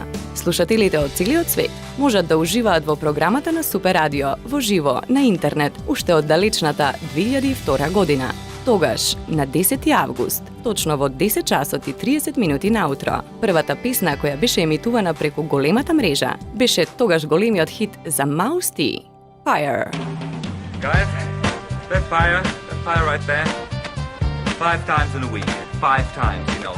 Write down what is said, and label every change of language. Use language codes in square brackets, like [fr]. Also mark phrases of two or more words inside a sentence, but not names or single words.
[mk] Слушателите од целиот свет можат да уживаат во програмата на Супер радио во живо на интернет уште од далечната 2002 година. Тогаш, на 10 август, точно во 10 часот и 30 минути наутро, првата песна која беше емитувана преку големата мрежа, беше тогаш големиот хит за Mouse T, Fire. [en] Guys, that fire right there, 5 times in a week, 5 times, you know.